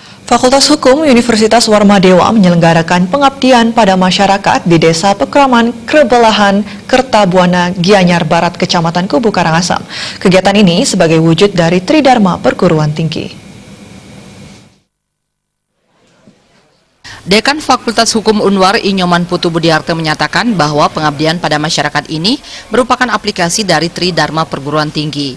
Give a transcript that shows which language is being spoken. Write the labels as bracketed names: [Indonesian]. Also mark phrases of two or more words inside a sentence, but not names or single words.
[Indonesian] Fakultas Hukum Universitas Warmadewa menyelenggarakan pengabdian pada masyarakat di Desa Pekraman Krebelahan, Kertabuana, Gianyar Barat, Kecamatan Kubu Karangasem. Kegiatan ini sebagai wujud dari Tridharma Perguruan Tinggi. Dekan Fakultas Hukum Unwar Inyoman Putu Budiarte menyatakan bahwa pengabdian pada masyarakat ini merupakan aplikasi dari Tridharma Perguruan Tinggi.